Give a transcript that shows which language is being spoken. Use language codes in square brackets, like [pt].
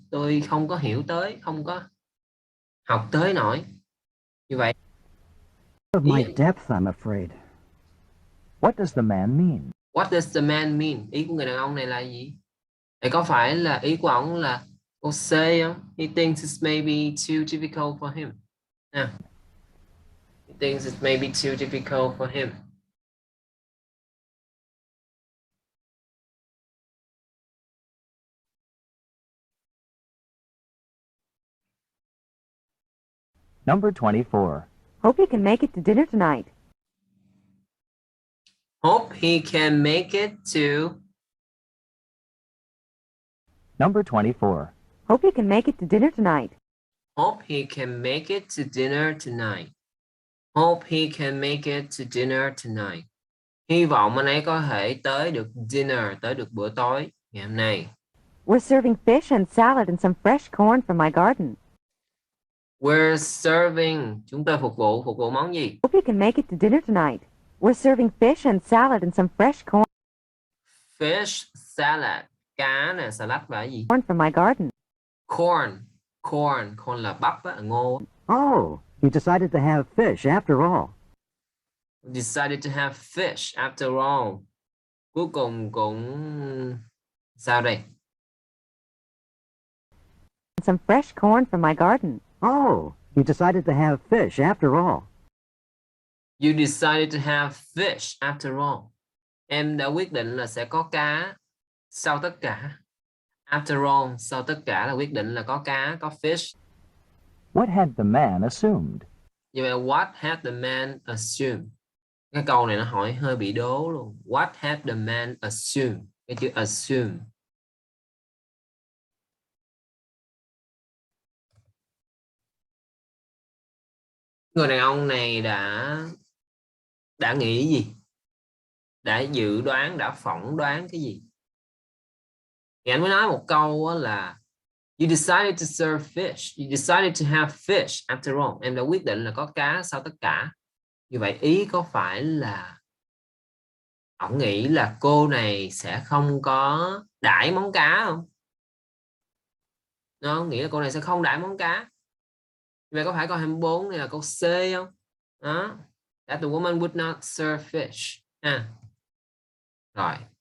[vi] Tôi không có hiểu tới, không có học tới nổi. Như vậy. [en] Of my depth, I'm afraid. What does the man mean? What does the man mean? [vi] Ý của người đàn ông này là gì? Vậy có phải là ý của ông là câu C không? [en] He thinks it's maybe too difficult for him. He thinks it may be too difficult for him. Number 24. Hope you can make it to dinner tonight. Hope he can make it to. Number 24. Hope you can make it to dinner tonight. Hope he can make it to dinner tonight. Hope he can make it to dinner tonight. [vi] Hy vọng anh ấy có thể tới được dinner, tới được bữa tối ngày hôm nay. [en] We're serving fish and salad and some fresh corn from my garden. We're serving. [vi] Chúng tôi phục vụ món gì? [en] Hope you can make it to dinner tonight. We're serving fish and salad and some fresh corn Fish salad. [vi] Cá nè, salad và cái gì? [en] from my garden. [vi] Corn là bắp á, ngô. [en] Oh, you decided to have fish after all. Decided to have fish after all. [vi] Cuối cùng cũng sao đây? [en] Some fresh corn from my garden. Oh, you decided to have fish after all. You decided to have fish after all. [vi] Em đã quyết định là sẽ có cá sau tất cả. [en] After all, [vi] sau tất cả là quyết định là có cá, có fish. [en] What had the man assumed? [vi] Như vậy, [en] what had the man assumed? [vi] Cái câu này nó hỏi hơi bị đố luôn. [en] What had the man assumed? [vi] Cái chữ assume. Người đàn ông này đã nghĩ gì? Đã dự đoán, đã phỏng đoán cái gì? Thì anh mới nói một câu là [en] you decided to serve fish. You decided to have fish after all. [vi] Em đã quyết định là có cá sau tất cả. Như vậy ý có phải là ông nghĩ là cô này sẽ không có đãi món cá không? Nó nghĩ là cô này sẽ không đãi món cá. Như vậy có phải câu 24 này là câu C không? Đó. [en] That the woman would not serve fish. [vi] Rồi.